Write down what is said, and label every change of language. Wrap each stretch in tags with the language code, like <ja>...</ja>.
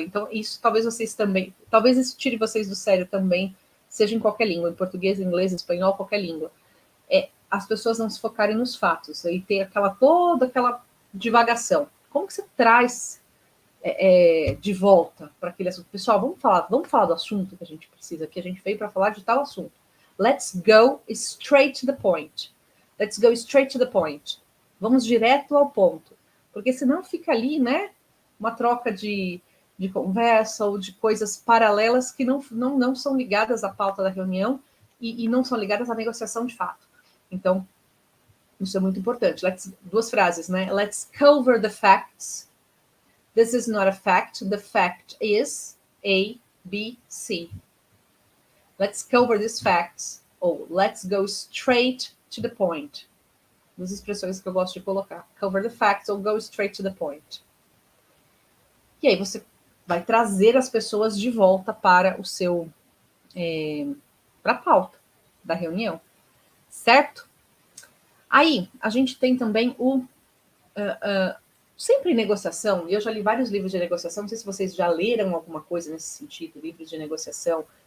<pt>Então, isso talvez vocês também... Talvez isso tire vocês do sério também, seja em qualquer língua, em português, inglês, espanhol, qualquer língua. As pessoas não se focarem nos fatos e ter toda aquela divagação. Como que você traz de volta para aquele assunto? Pessoal, vamos falar do assunto que a gente precisa, que a gente veio para falar de tal assunto.</pt> <en>Let's go straight to the point. Let's go straight to the point.</en> <pt>Vamos direto ao ponto. Porque senão fica ali, né, uma troca de conversa ou de coisas paralelas que não são ligadas à pauta da reunião e não são ligadas à negociação de fato. Então, isso é muito importante. Duas frases, né?</pt> <en>Let's cover the facts. This is not a fact. The fact is A, B, C. Let's cover these facts. Ou let's go straight to the point.</en> <pt>Duas expressões que eu gosto de colocar.</pt> <en>Cover the facts ou go straight to the point.</en> <pt>E aí você vai trazer as pessoas de volta para o seu... para a pauta da reunião. Certo? Aí, a gente tem também sempre em negociação, e eu já li vários livros de negociação, não sei se vocês já leram alguma coisa nesse sentido, livros de negociação.</pt>